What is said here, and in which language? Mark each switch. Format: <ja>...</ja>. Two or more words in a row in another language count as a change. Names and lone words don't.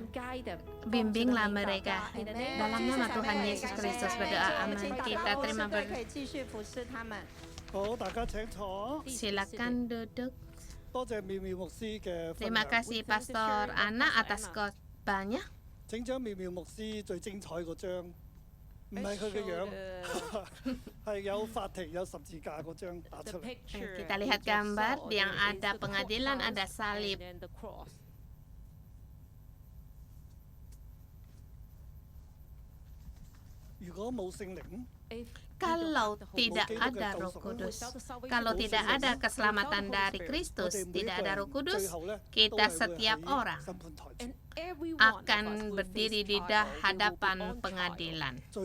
<id>Bimbinglah mereka. Dalam nama Tuhan Yesus Kristus berdoa. Amin. Kita terima berdoa. Silakan duduk. Terima kasih Pastor Ana atas khotbahnya.</id> <yue>整張妙妙牧師最精彩嗰張，唔係佢嘅樣，係有法庭有十字架嗰張打出嚟。</yue> <id>Kita lihat gambar yang ada pengadilan, ada salib. Kalau tidak ada Roh Kudus, kalau tidak ada keselamatan dari Kristus, tidak ada Roh Kudus, kita setiap orang akan berdiri di hadapan pengadilan.</id>